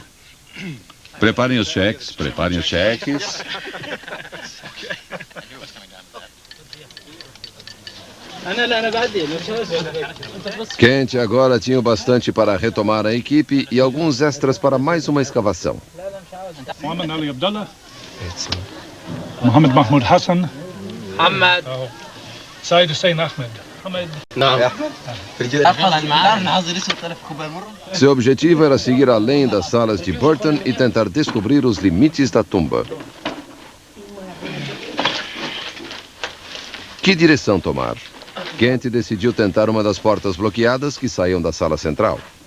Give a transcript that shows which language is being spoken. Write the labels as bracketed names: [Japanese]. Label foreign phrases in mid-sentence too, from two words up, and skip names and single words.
[Portuguese] Preparem os cheques, preparem os cheques. Kent agora tinha o bastante para retomar a equipe e alguns extras para mais uma escavação. Mohammed Ali Abdullah. Mohammed Mahmoud Hassan. محمد Said Hussein Ahmed. نعم Seu objetivo era seguir além das salas de Burton e tentar descobrir os limites da tumba. Que direção tomar? Kent decidiu tentar uma das portas bloqueadas que saíam da sala central.